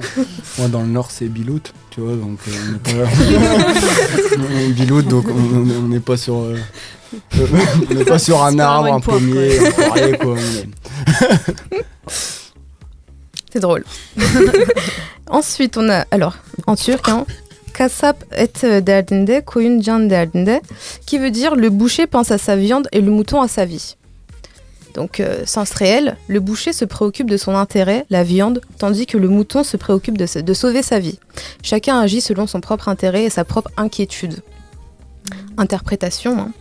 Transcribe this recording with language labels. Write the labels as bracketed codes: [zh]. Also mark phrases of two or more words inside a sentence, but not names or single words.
[fr] Moi dans le nord c'est Bilout, tu vois, donc on n'est pas... Bilout, donc on n'est pas sur... on n'est pas sur un arbre, un pommier, un poirier, quoi. C'est drôle. Ensuite on a, alors, en turc, [tr] Kasap et derdinde, koyun can derdinde, [fr] qui veut dire le boucher pense à sa viande et le mouton à sa vie. Donc, sens réel, le boucher se préoccupe de son intérêt, la viande, tandis que le mouton se préoccupe de sauver sa vie. Chacun agit selon son propre intérêt et sa propre inquiétude. Interprétation.